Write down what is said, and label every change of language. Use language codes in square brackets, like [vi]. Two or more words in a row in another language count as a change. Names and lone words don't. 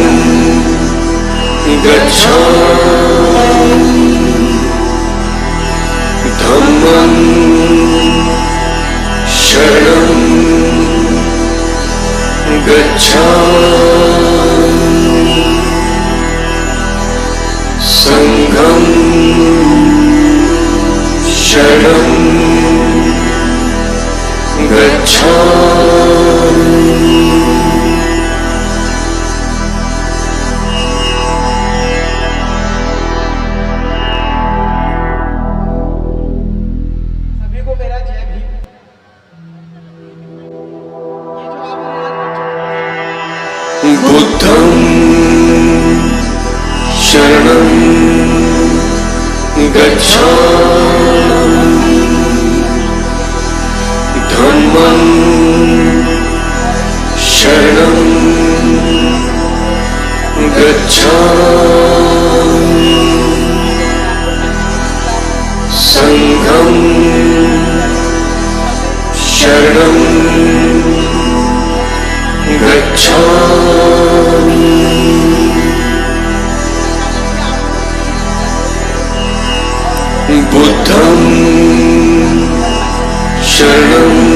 [pi] गच्छामि धम्मं शरणं गच्छामि संघं शरणं गच्छामि [hi] सभी को मेरा जय भीम। ये जो [pi] बुद्धं शरणं गच्छामि धम्मं शरणं गच्छामि संघं शरणं गच्छामि बुद्धं शरणं